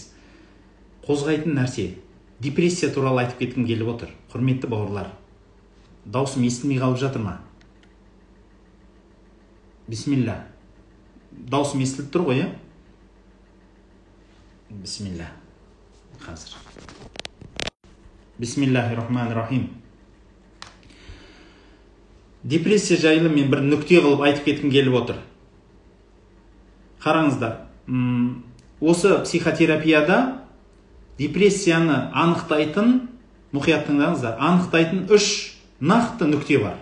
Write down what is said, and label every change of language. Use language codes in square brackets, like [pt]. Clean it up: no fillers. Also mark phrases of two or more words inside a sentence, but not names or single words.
[kk] Қозғайтын нәрсе. Депрессия туралы айтып кеткім келіп отыр. Құрметті бауырлар, даусым естілмей қалып жатыр ма? Бисмилля. Даусым естіліп тұр ғой, Бисмилля. Қазір. Бисмиллахир-рахманир-рахим. Депрессия жайлы мен бір нүкте қылып айтып кеткім келіп отыр. Қараңыздар, осы психотерапияда депрессияны анықтайтын, мұқият тыңдаңыздар, анықтайтын 3 нақты нүкте бар.